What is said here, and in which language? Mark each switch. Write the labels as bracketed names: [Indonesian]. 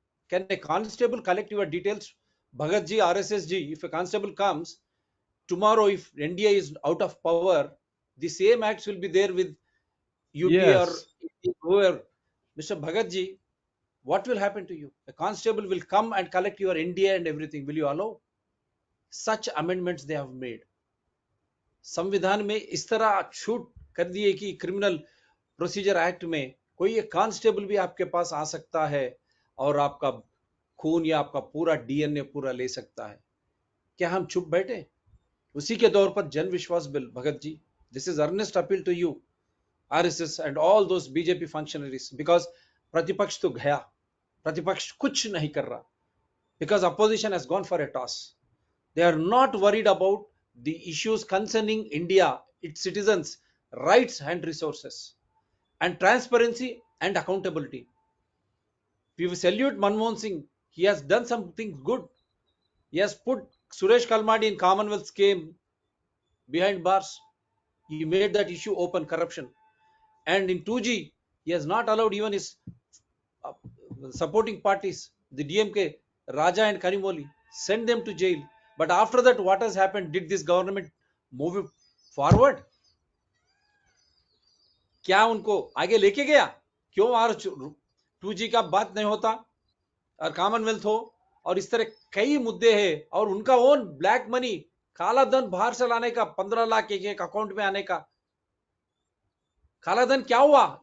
[English] Can a constable collect your details? Bhagat ji, RSS ji, if a constable comes, tomorrow if NDA is out of power, the same acts will be there with UPA or Yes. whoever. Mr. Bhagat ji, what will happen to you? A constable will come and collect your NDA and everything. Will you allow? Such amendments they have made. [Hindi] संविधान में इस तरह छूट कर दिए कि criminal procedure act में कोई एक कांस्टेबल भी आपके पास आ सकता है और आपका खून या आपका पूरा डीएनए पूरा ले सकता है. क्या हम चुप बैठे? उसी के दौर पर जन विश्वास bill. Bhagat ji, [English] this is earnest appeal to you, RSS and all those BJP functionaries, because [Hindi] प्रतिपक्ष तो गया, प्रतिपक्ष कुछ नहीं कर रहा, [English] because opposition has gone for a toss. They are not worried about the issues concerning India, its citizens, rights and resources, and transparency and accountability. We salute Manmohan Singh. He has done something good. He has put Suresh Kalmadi in Commonwealth scheme behind bars. He made that issue open, corruption. And in 2G, he has not allowed even his supporting parties, the DMK, Raja and Kanimoli, send them to jail. But after that, what has happened? Did this government move it forward? [Hindi] क्या उनको आगे लेके गया? क्यों are 2G का बात नहीं होता और कॉमनवेल्थ हो और इस तरह कई मुद्दे हैं और उनका ओन ब्लैक मनी, काला धन बाहर से लाने का, 15 लाख एक एक अकाउंट में आने का। काला धन क्या हुआ?